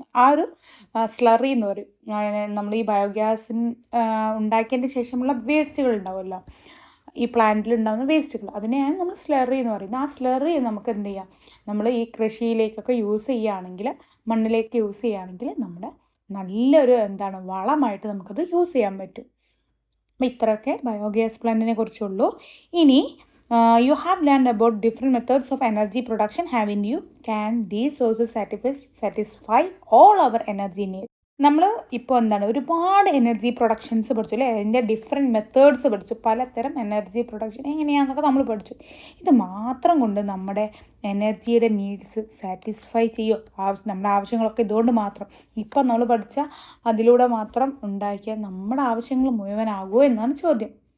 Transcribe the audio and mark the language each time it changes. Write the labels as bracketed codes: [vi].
[ml] ആ ഒരു സ്ലറി എന്ന് പറയും. നമ്മൾ ഈ ബയോഗ്യാസിൻ ഉണ്ടാക്കിയതിന് ശേഷമുള്ള വേസ്റ്റുകൾ ഉണ്ടാവുമല്ലോ, ഈ പ്ലാന്റിൽ ഉണ്ടാകുന്ന വേസ്റ്റുകൾ, അതിനെയാണ് നമ്മൾ സ്ലറി എന്ന് പറയുന്നത്. ആ സ്ലറി നമുക്ക് എന്ത് ചെയ്യാം? നമ്മൾ ഈ കൃഷിയിലേക്കൊക്കെ യൂസ് ചെയ്യുകയാണെങ്കിൽ, മണ്ണിലേക്ക് യൂസ് ചെയ്യുകയാണെങ്കിൽ നമ്മുടെ നല്ലൊരു വളമായിട്ട് നമുക്കത് യൂസ് ചെയ്യാൻ പറ്റും. അപ്പോൾ ഇത്രയൊക്കെ ബയോഗ്യാസ് പ്ലാന്റിനെ കുറിച്ചുള്ളൂ. ഇനി [en] you have learned about different methods of energy production, haven't you? Can these sources satisfy all our energy needs? [ml] നമ്മൾ ഇപ്പോൾ ഒരുപാട് എനർജി പ്രൊഡക്ഷൻസ് പഠിച്ചു അല്ലേ. അതിൻ്റെ ഡിഫറെൻറ്റ് മെത്തേഡ്സ് പഠിച്ചു, പലതരം എനർജി പ്രൊഡക്ഷൻ എങ്ങനെയാണെന്നൊക്കെ നമ്മൾ പഠിച്ചു. ഇത് മാത്രം കൊണ്ട് നമ്മുടെ എനർജിയുടെ നീഡ്സ് സാറ്റിസ്ഫൈ ചെയ്യുമോ? നമ്മുടെ ആവശ്യങ്ങളൊക്കെ ഇതുകൊണ്ട് മാത്രം, ഇപ്പം നമ്മൾ പഠിച്ച അതിലൂടെ മാത്രം ഉണ്ടാക്കിയാൽ നമ്മുടെ ആവശ്യങ്ങൾ മുഴുവനാകുമോ എന്നാണ് ചോദ്യം.